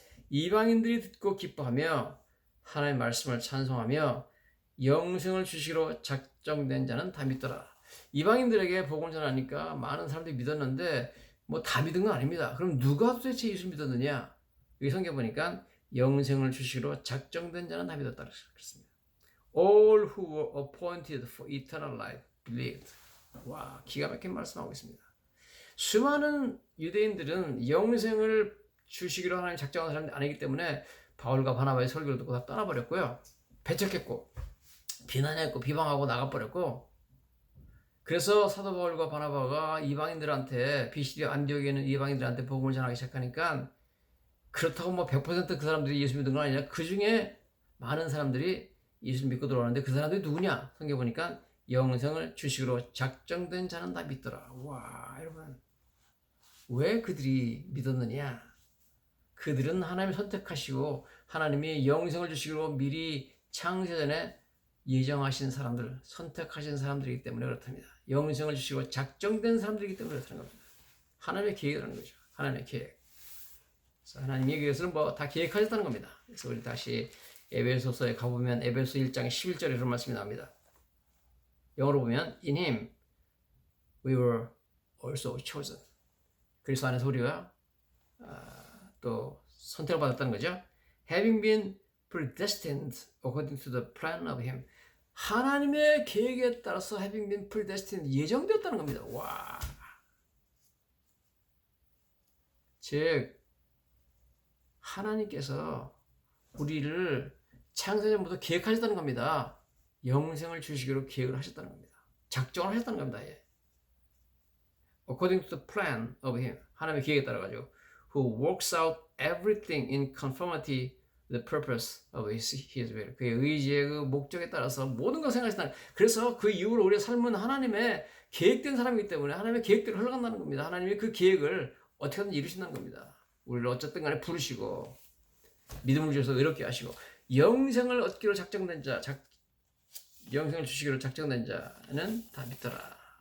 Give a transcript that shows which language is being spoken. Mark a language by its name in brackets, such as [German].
[Korean] 이방인들이 듣고 기뻐하며 하나님의 말씀을 찬송하며 영생을 주시기로 작정된 자는 다 믿더라. 이방인들에게 복음을 전하니까 많은 사람들이 믿었는데 뭐 다 믿은 건 아닙니다. 그럼 누가 도대체 예수 믿었느냐? 여기 성경 보니까 영생을 주시기로 작정된 자는 다 믿었다 그랬습니다. [English] All who were appointed for eternal life believed. [Korean] 와, 기가 막힌 말씀하고 있습니다. 수많은 유대인들은 영생을 주시기로 하나님 작정한 사람들이 아니기 때문에 바울과 바나바의 설교를 듣고 다 떠나버렸고요. 배척했고 비난했고 비방하고 나가버렸고 그래서 사도 바울과 바나바가 이방인들한테 비시디아 안디옥에 있는 이방인들한테 복음을 전하기 시작하니까 그렇다고 뭐 100% 그 사람들이 예수 믿은 건 아니라 그 중에 많은 사람들이 예수를 믿고 들어오는데 그 사람들이 누구냐? 성경 보니까 영생을 주시기로 작정된 자는 다 믿더라. 와, 여러분. 왜 그들이 믿었느냐? 그들은 하나님이 선택하시고 하나님이 영생을 주시기로 미리 창세전에 예정하신 사람들, 선택하신 사람들이기 때문에 그렇답니다. 영생을 주시고 작정된 사람들이기 때문에 그렇다는 겁니다. 하나님의 계획이라는 거죠. 하나님의 계획. 그래서 하나님의 계획을 뭐 다 계획하셨다는 겁니다. 그래서 우리 다시 에베소서에 가보면 에베소 1장 11절에 그런 말씀이 나옵니다. 영어로 보면 [English] In him we were also chosen. [Korean] 그리스도 안에서 우리가 또 선택을 받았다는 거죠. [English] Having been predestined according to the plan of him. [Korean] 하나님의 계획에 따라서 [English] having been predestined [Korean] 예정되었다는 겁니다. 와. 즉 하나님께서 우리를 창세전부터 계획하셨다는 겁니다. 영생을 주시기로 계획을 하셨다는 겁니다. 작정을 하셨다는 겁니다. 예. [English] According to the plan of him. [Korean] 하나님의 계획에 따라 가지고 [English] who works out everything in conformity the purpose of his will. [Korean] 그의 의지의 그 목적에 따라서 모든 것을 생각하신다. 그래서 그 이후로 우리의 삶은 하나님의 계획된 사람이기 때문에 하나님의 계획대로 흘러간다는 겁니다. 하나님이 그 계획을 어떻게든 이루신다는 겁니다. 우리를 어쨌든 간에 부르시고 믿음을 주셔서 의롭게 하시고 영생을 얻기로 작정된 자, 영생을 주시기로 작정된 자는 다 믿더라.